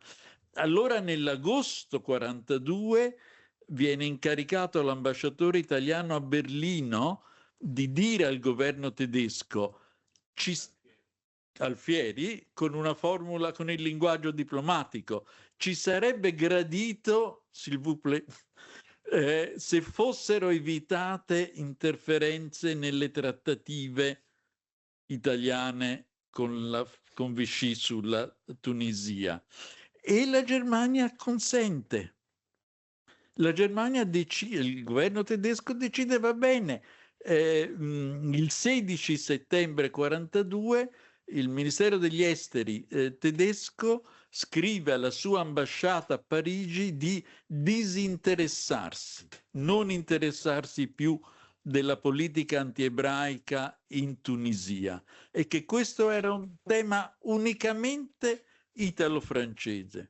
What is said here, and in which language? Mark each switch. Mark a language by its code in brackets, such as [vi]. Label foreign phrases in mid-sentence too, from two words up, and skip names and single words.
[it] Allora nell'agosto 42 viene incaricato l'ambasciatore italiano a Berlino di dire al governo tedesco, Alfieri, con una formula, con il linguaggio diplomatico: ci sarebbe gradito, [fr] s'il vous plaît, [it] se fossero evitate interferenze nelle trattative italiane con Vichy sulla Tunisia. e la Germania consente. La Germania il governo tedesco decide, va bene, il 16 settembre 42 il Ministero degli Esteri tedesco scrive alla sua ambasciata a Parigi di disinteressarsi, non interessarsi più della politica antiebraica in Tunisia, e che questo era un tema unicamente italo-francese.